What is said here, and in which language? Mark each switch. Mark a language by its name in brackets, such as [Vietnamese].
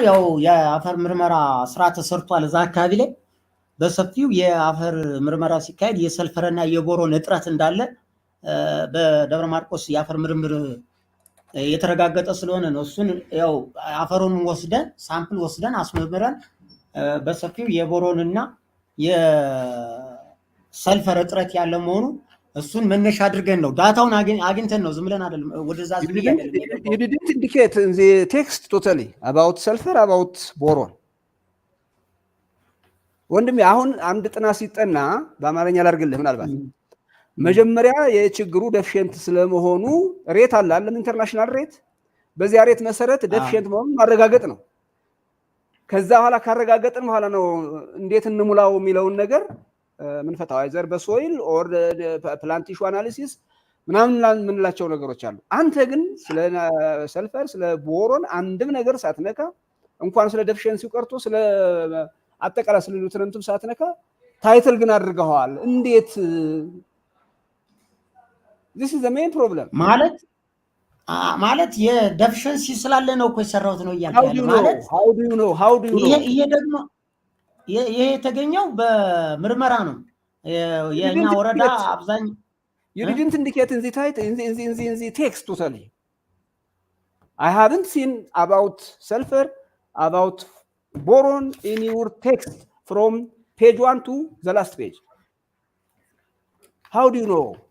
[Amharic] ያው የአፈር ምርመራ ስራ ተሰርቷል እዛ አካባቢ ላይ በሰፊው የአፈር ምርመራ ሲካሄድ የሰልፈርና የቦሮን እጥረት እንዳለ በደብረ ማርቆስ የአፈር ምርምር የተረጋገጠ ስለሆነ ነው። እሱን ያው አፈሩን ወስደን ሳምፕል ወስደን አስመርምረን በሰፊው የቦሮንና የሰልፈር እጥረት ያለ መሆኑ እሱን መነሻ አድርገን ነው ዳታውን አግኝተን ነው ዝም ብለን አይደለም ወደዛ ዝም አይደለም። [English] You didn't indicate in the text totally about sulfur about boron. [Amharic] ወንድሜ አሁን አንድ ጥናት ሲጠና በአማርኛ ላድርግልህ ምናልባት መጀመሪያ የችግሩ ደፊሽንት ስለመሆኑ ሬት አለ አይደለም ኢንተርናሽናል ሬት በዚያ ሬት መሰረት ደፊሽንት መሆኑን ማረጋገጥ ነው። ከዛ በኋላ ካረጋገጥን በኋላ ነው እንዴት እንሙላው የሚለውን ነገር ምን ፈታው አይዘር በሶይል ኦር ፕላንት ኢሹ አናሊሲስ ምናምን ምንላቸው ነገሮች አሉ። አንተ ግን ስለ ሰልፈር ስለ ቦሮን አንድም ነገር ሳትነካ እንኳን ስለ ደፊሽንሲው ቀርቶ ስለ አጠቃላይ ስለ ኒውትረንቱም ሳትነካ ታይትል ግን አድርገዋል። እንዴት [English] this is the main problem [Amharic] ማለት የደፊሽንሲ ስላለ ነው እኮ የሰራሁት ነው እያልኩ ማለት [English] how do you know [Amharic] ይሄ ደግሞ ይሄ የተገኘው በምርመራ ነው። የኛ ወረዳ አብዛኛው [English] you didn't indicate in the title in the text totally. I haven't seen about sulfur about boron in your text from page 1 to the last page. How do you know?